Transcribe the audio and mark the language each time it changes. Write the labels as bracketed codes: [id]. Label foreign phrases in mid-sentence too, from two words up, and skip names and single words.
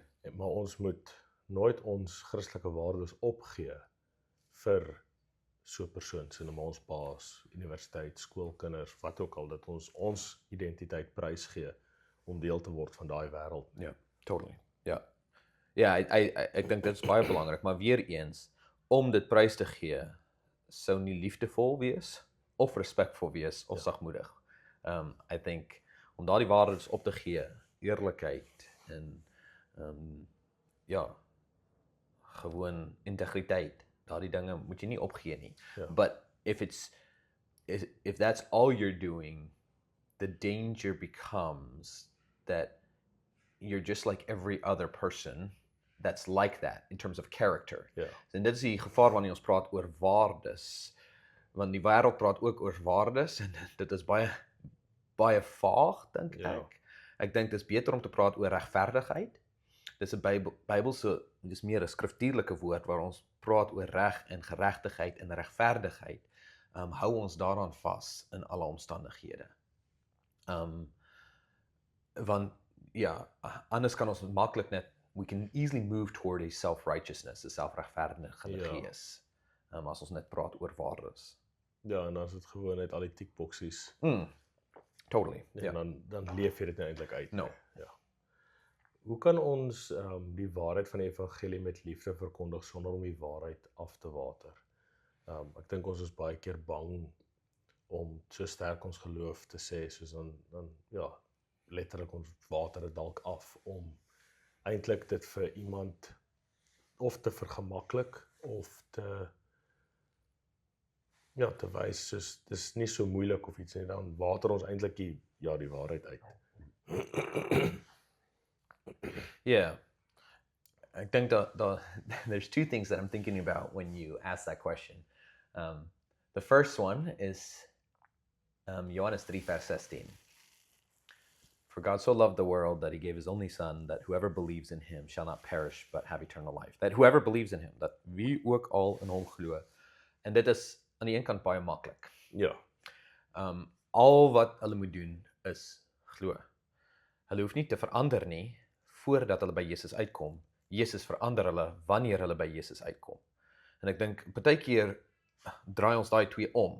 [af] Maar ons moet nooit ons Christelike waardes opgee vir so 'n persoon, sien maar ons baas, universiteit, skoolkinders, wat ook al, dat ons identiteit prysgee om deel te word van daai wêreld. Ja, totally. Ja. Ja, ek dink dit is baie belangrik, maar weer eens, om dit prys te gee, sou nie liefdevol wees, of respekvol wees, of sagmoedig. [en] I think, [af] om daardie waardes op te gee, eerlikheid, en ja, gewoon integriteit, daardie dinge moet jy nie opgee nie. Ja. [en] But if that's all you're doing, the danger becomes that you're just like every other person that's like that in terms of character. [af] Ja. En dit is die gevaar wanneer ons praat oor waardes. Want die wêreld praat ook oor waardes, en dit is baie vaag, dink Ja. ek. Ek dink dit is beter om te praat oor regverdigheid. Dis 'n Bybelse, dis meer 'n skriftuurlike woord waar ons praat oor reg en geregtigheid en regverdigheid. Hou ons daaraan vas in alle omstandighede. Want ja, anders kan ons maklik net, [en] we can easily move toward a self-righteousness, [af] 'n selfregverdige Ja. gees. As ons net praat oor waardes. Ja, en dan is dit gewoon net al die tikboksies. Totally. En Ja. dan leef jy dit nie eintlik uit. No. nie. Ja. Hoe kan ons die waarheid van die evangelie met liefde verkondig sonder om die waarheid af te water? Ek dink ons is baie keer bang om so sterk ons geloof te sê, soos dan ja, letterlik ons water dit dalk af om eintlik dit vir iemand of te vergemaklik of te wys soos dis nie so moeilik of iets nie, dan water ons eintlik die waarheid uit. [en] Yeah. I think there's two things that I'm thinking about when you ask that question. The first one is Johannes 3 verse 16. For God so loved the world that he gave his only son, that whoever believes in him shall not perish but have eternal life. That whoever believes in him, [af] dat wie ook al in hom glo. En dit is aan die een kant baie maklik. Ja, Al wat hulle moet doen is glo. Hulle hoef nie te verander nie voordat hulle by Jesus uitkom. Jesus verander hulle wanneer hulle by Jesus uitkom. En ek dink baie keer draai ons daai twee om.